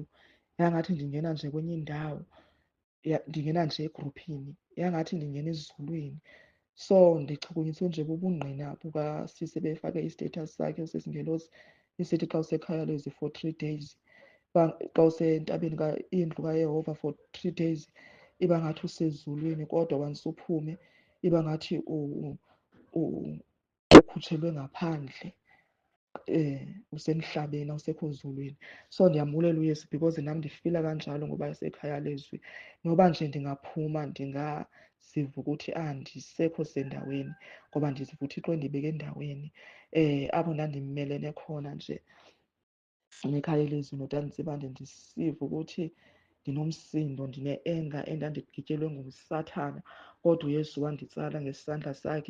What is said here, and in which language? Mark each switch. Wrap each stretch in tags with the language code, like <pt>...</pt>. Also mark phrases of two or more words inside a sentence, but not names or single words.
<xh>Yangathi ndingena nje kwenye indawo, ndingena nje egruphini, yangathi ndingena ezulwini. So ndichukunyiswe nje bubungqina bukasisi befake istatus sakhe sesingelosi isithi xa usekhaya lezwi</xh> <en>for 3 days,</en> <xh>xa usentabeni indlu kaYehova</xh> <en>for 3 days</en> <xh>iba ngathi usezulwini, kodwa once uphume iba ngathi ukhutshelwe ngaphandle, usemhlabeni awusekho zulwini. So ndiyambulela uYesu because nam ndifila kanjalo ngoba esekhaya lezwi. Noba nje ndingaphuma ndingaziva ukuthi andisekho sendaweni, ngoba ndiziva uThixo endibeke endaweni apho ndandimelene khona nje nekhaya elizwi noTanzibande ndisiva ukuthi ndinomsindo, ndine-enga endandigityelwe nguSathana, kodwa uYesu wanditsala ngesandla sakhe.</xh>